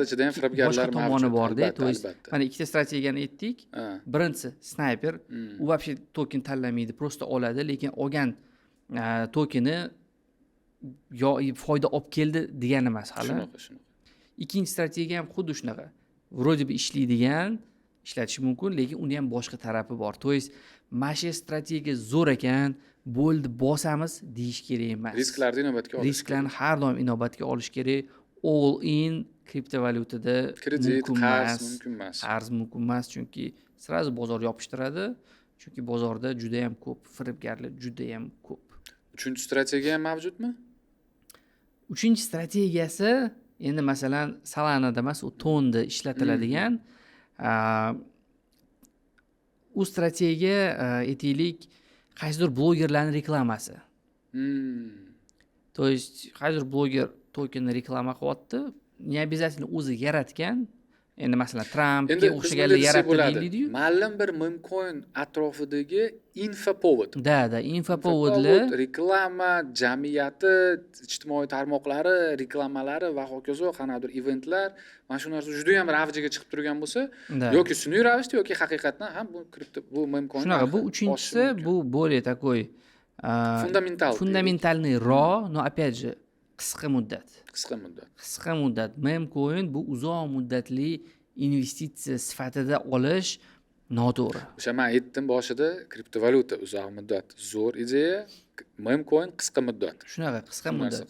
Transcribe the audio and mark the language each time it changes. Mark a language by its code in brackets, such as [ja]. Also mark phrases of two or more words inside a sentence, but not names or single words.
[uz] ichida ham firibgarlar mavjud. Tomoni bor-da. [ru] То есть [uz] mana ikkita strategiyani aytdik. Birinchisi sniper, u вообще token tanlamaydi, просто oladi, lekin olgan tokeni foyda olib keldi degani emas hali. Shunaqa. Ikkinchi strategiya ham xuddi shunaqa. [ru] Вроде бы [uz] ishlaydigan, ishlatish mumkin, lekin uni ham boshqa tarafi bor. [ru] То есть [uz] mana shu strategiya zo'r ekan, bo'ldi bosamiz deyish kerak emas. Risklarni inobatga olish. Risklarni har doim inobatga olish kerak. [en] All in [uz] kriptovalyutada kredit, qarz mumkin emas. Qarz mumkin emas, chunki sразу bozor yopishtiradi. Chunki bozorda juda ham ko'p firibgarlar, juda ham ko'p. Uchinchi strategiya ham mavjudmi? Uchinchi strategiyasi endi masalan Solana'da emas, u tonda ishlatiladigan u strategiya aytaylik qaysidir blogerlarning reklamasi. [ru] То есть [uz] hozir bloger tokenni reklama qilyapti. [ru] Не обязательно [uz] o'zi yaratgan. Endi masalan Trumpga Endi biz bunday o'xshaganlar desak yaratdi bo'ladi. deyiladi-yu. Ma'lum bir meme-coin atrofidagi infopovod. Da, infopovodlar reklama, jamiyati, ijtimoiy tarmoqlari, reklamalari va hokazo qanaqadir eventlar, mana shu narsa juda ham avjiga chiqib turgan bo'lsa, Да. yoki sun'iy ravishda yoki haqiqatan ham bu kripto, bu meme-coin. Shunaqa, bu uchinchisi, bu [ru] более такой фундаментальный raw, но опять же [uz] qisqa muddat. Qisqa muddat. Meme-coin bu uzoq muddatli investitsiya sifatida olish noto'g'ri. O'sha men aytdim boshida, kriptovalyuta uzoq muddat zo'r ideya, meme-coin qisqa muddat. Shunaqa qisqa muddat.